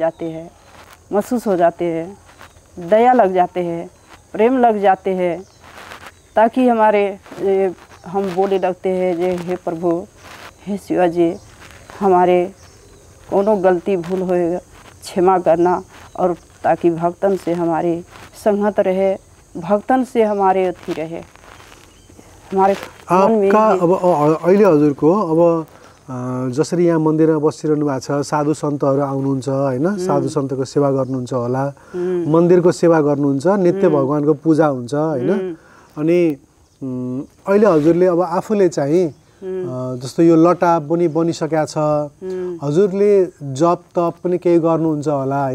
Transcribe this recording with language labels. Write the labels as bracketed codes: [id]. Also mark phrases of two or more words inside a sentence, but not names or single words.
[hi] जाते हैं, महसूस हो जाते हैं, दया लग जाते हैं, प्रेम लग जाते हैं, ताकि हमारे हम बोले लगते हैं जे हे प्रभु, हे शिव जी, हमारे कोनो गलती भूल होएगा क्षमा करना, और ताकि भक्तन से हमारी संगत रहे, भक्तन से हमारे अति रहे हमारे मन में। [ne] अब अहिले हजुरको अब जसरी यहाँ मन्दिरमा बसिरहनु भएको छ, साधु सन्तहरू आउनुहुन्छ हैन, साधु सन्तको सेवा गर्नुहुन्छ होला, मन्दिरको सेवा गर्नुहुन्छ, नित्य भगवानको पूजा हुन्छ हैन। अनि अहिले हजुरले अब आफूले चाहिँ जस्तो यो लटा पनि बनिसकेको छ, हजुरले जप तप पनि केही गर्नुहुन्छ होला हैन।